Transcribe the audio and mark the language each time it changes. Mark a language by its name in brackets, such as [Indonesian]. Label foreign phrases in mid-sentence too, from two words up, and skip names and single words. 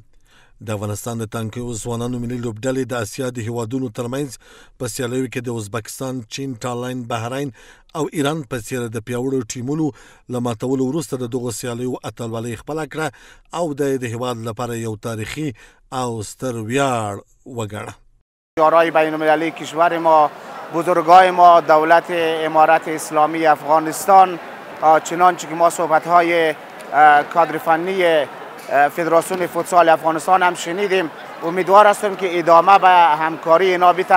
[Pashto] د افغانستان د تانکو ځوانانو ملي لوبډلې د اسیا د هیوادونو ترمنځ په سیالیو کې د ازبکستان، چین، تایلند، بحرین او ایران په څیر د پیاوړو ټیمونو له ماتولو وروسته د دغو سیالیو اتلولي خپله کړه او د هیواد لپاره یو تاریخي او ستر ویاړ وګڼه. [Persian] یارای بین‌المللی کشور ما، بزرگای ما، دولت امارت اسلامی افغانستان، چنانچه که ما صحبت‌های کادر فنی فدراسیون فوتسال افغانستان هم شنیدیم. امیدوار هستم که ادامه به همکاری اینا بیتن.